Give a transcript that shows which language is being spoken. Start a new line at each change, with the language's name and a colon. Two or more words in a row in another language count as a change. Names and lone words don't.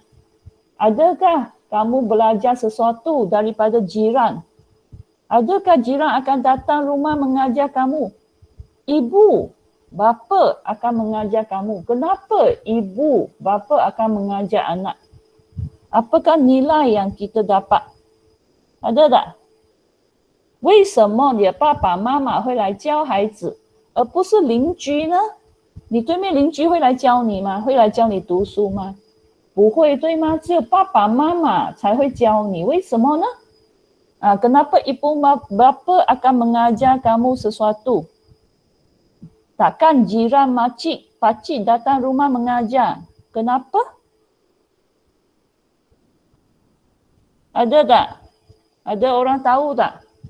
Malay: Adakah kamu belajar sesuatu daripada jiran? Adakah jiran akan datang rumah mengajar kamu? Ibu, bapa akan mengajar kamu. Kenapa ibu, bapa akan mengajar anak? Apakah nilai yang kita dapat? Ada tak?
Chinese: 为什么你的爸爸妈妈会来教孩子，而不是邻居呢？你对面邻居会来教你吗？会来教你读书吗？不会，对吗？只有爸爸妈妈才会教你。为什么呢？
Malay: Kenapa ibu bapa akan mengajar kamu sesuatu? Takkan jiran pakcik datang rumah mengajar. Kenapa? Ada tak? Ada orang tahu tak?